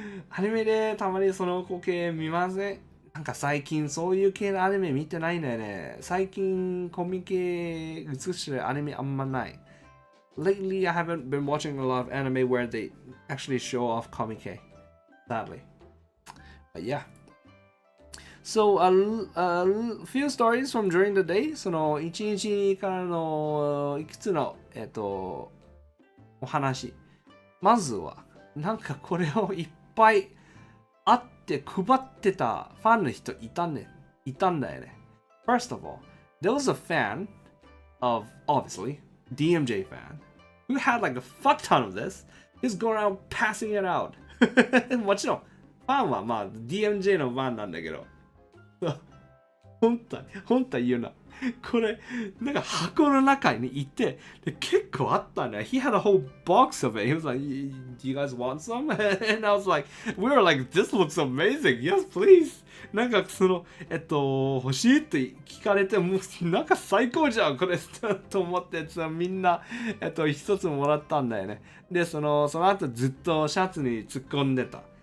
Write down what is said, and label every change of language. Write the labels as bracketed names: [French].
[Japanese] アニメでたまにその光景見ません？なんか最近そういう系のアニメ見てないんだよね。最近コミケ映してるアニメあんまない。 [English] Lately, I haven't been watching a lot of anime where they actually show off Comiket, sadly. But yeah. So, a few stories from during the day. [Japanese] その一日からのいくつの、お話。まずは、なんかこれをいっぱいあって配ってたファンの人いたんだよね。 [English] First of all, there was a fan of, obviously, DMJ fan.Who had like a fuck ton of this? He's going around passing it out. [Japanese] もちろん、ファンはまあ DMJ のファンなんだけど。本当言うな。これ、なんか箱の中にいて、で結構あったんだよ。 [English] He had a whole box of it. He was like, do you guys want some? And I was like, we were like, this looks amazing. Yes, please. [Japanese] なんか欲しいって聞かれて、もうなんか最高じゃん、これと思って、みんな、一つもらったんだよね。で、その後ずっとシャツに突っ込んでた。